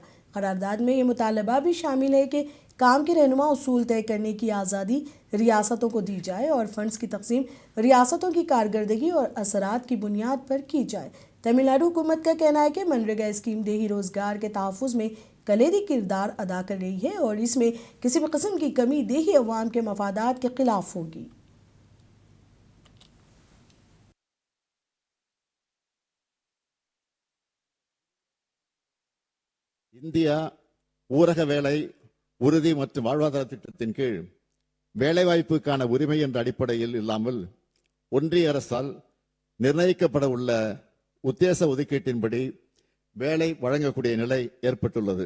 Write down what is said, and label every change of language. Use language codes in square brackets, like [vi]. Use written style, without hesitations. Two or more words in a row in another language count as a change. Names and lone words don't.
[ur] قرارداد میں یہ مطالبہ بھی شامل ہے کہ کام کے رہنما اصول طے کرنے کی آزادی ریاستوں کو دی جائے اور فنڈز کی تقسیم ریاستوں کی کارکردگی اور اثرات کی بنیاد پر کی جائے۔ تمل ناڈو حکومت کا کہنا ہے کہ منریگا اسکیم دیہی روزگار کے تحفظ میں کلیدی کردار ادا کر رہی ہے اور اس میں کسی بھی قسم کی کمی دیہی عوام کے مفادات کے خلاف ہوگی۔ [ta] இந்தியா ஊரக வேலை உறுதி மற்றும் வாழ்வாதார திட்டத்தின் கீழ் வேலைவாய்ப்புக்கான உரிமை என்ற அடிப்படையில் இல்லாமல் ஒன்றிய அரசால் நிர்ணயிக்கப்பட உள்ள உத்தேச ஒதுக்கீட்டின்படி வேலை வழங்கக்கூடிய நிலை ஏற்பட்டுள்ளது.